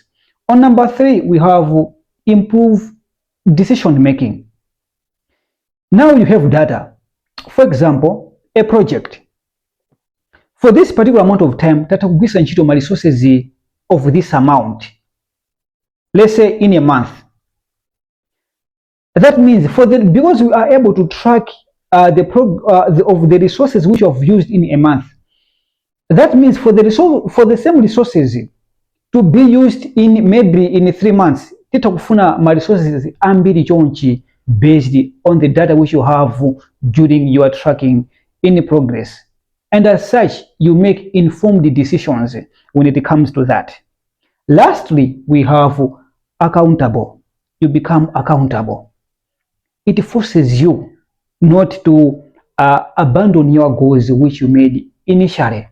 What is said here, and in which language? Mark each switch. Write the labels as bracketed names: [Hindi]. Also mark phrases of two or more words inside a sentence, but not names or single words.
[English] On number 3, we have improve decision making. Now you have data. For example, a project. For this particular amount of time, [Nyanja] tatakugwisa ntchito ma [English] resources of this amount. Let's say in a month. That means because we are able to track of the resources which you have used in a month. That means for the same resources to be used in maybe in 3 months, [Nyanja] titakufuna ma [English] resources [Nyanja] ambiri chonchi [English] based on the data which you have during your tracking in progress. And as such, you make informed decisions when it comes to that. Lastly, we have accountable. You become accountable. It forces you not to abandon your goals which you made initially.